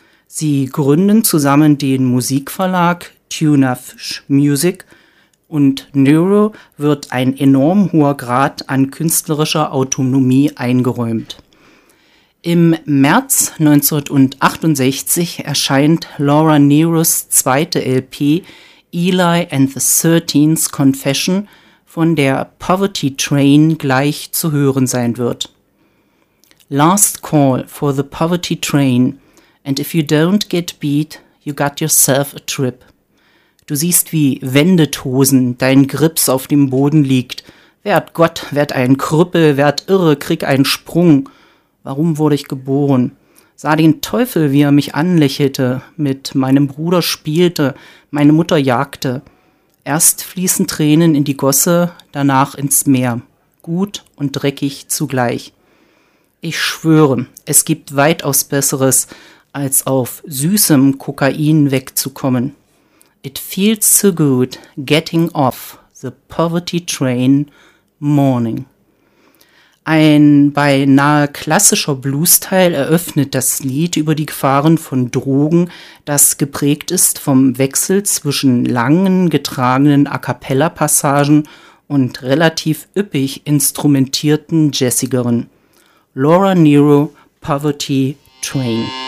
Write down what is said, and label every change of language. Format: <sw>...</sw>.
<de>Sie gründen zusammen den Musikverlag TuneAffish Music und Nero wird ein enorm hoher Grad an künstlerischer Autonomie eingeräumt. Im März 1968 erscheint Laura Neros zweite LP Eli and the 13th Confession, von der Poverty Train gleich zu hören sein wird.</de> <en>Last call for the Poverty Train, and if you don't get beat, you got yourself a trip.</en> <de>Du siehst, wie Wendethosen dein Grips auf dem Boden liegt. Werd Gott, werd ein Krüppel, werd irre, krieg einen Sprung. Warum wurde ich geboren? Sah den Teufel, wie er mich anlächelte, mit meinem Bruder spielte, meine Mutter jagte. Erst fließen Tränen in die Gosse, danach ins Meer. Gut und dreckig zugleich. Ich schwöre, es gibt weitaus Besseres, als auf süßem Kokain wegzukommen.</de> <en>It feels so good getting off the poverty train morning.</en> <de>Ein beinahe klassischer Blues-Teil eröffnet das Lied über die Gefahren von Drogen, das geprägt ist vom Wechsel zwischen langen getragenen A-cappella-Passagen und relativ üppig instrumentierten Jessigeren. Laura Nero, Poverty Train.</de>